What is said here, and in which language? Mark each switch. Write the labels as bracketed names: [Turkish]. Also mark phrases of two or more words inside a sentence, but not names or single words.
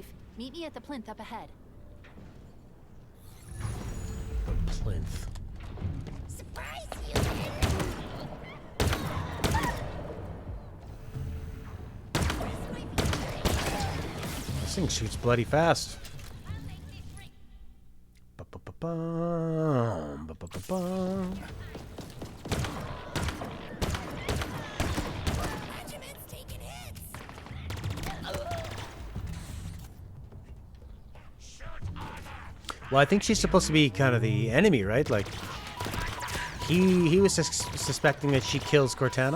[English] Meet me at the plinth up ahead. The plinth. Surprise you! This thing shoots bloody fast. Ba-ba-ba-bum, ba-ba-ba-bum. Regiment's taking hits! Well, I think she's supposed to be kind of the enemy, right? Like, he was suspecting that she kills Cortana.